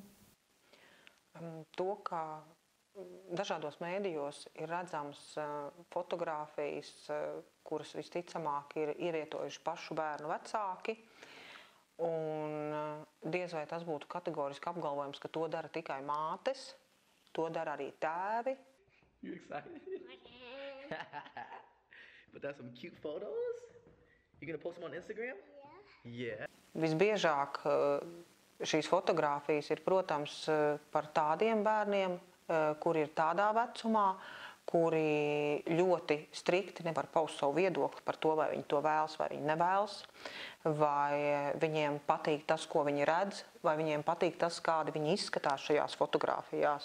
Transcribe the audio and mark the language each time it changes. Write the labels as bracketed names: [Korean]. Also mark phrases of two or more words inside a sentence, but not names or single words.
[Latvian] To, ka dažādos mēdījos ir redzams fotogrāfijas, kuras visticamāk ir ievietojuši pašu bērnu vecāki, un diez vai tas būtu kategoriski apgalvojums, ka to dara tikai mātes, to dara arī tēvi. [English] You excited? But that's some cute photos? You gonna post them on Instagram? Yeah. [Latvian] Visbiežāk šīs fotogrāfijas ir, protams, par tādiem bērniem, kuri ir tādā vecumā, kuri ļoti strikti nevar paust savu viedokli par to, vai viņi to vēlas vai viņi nevēlas, vai viņiem patīk tas, ko viņi redz, vai viņiem patīk tas, kādi viņi izskatās šajās fotogrāfijās.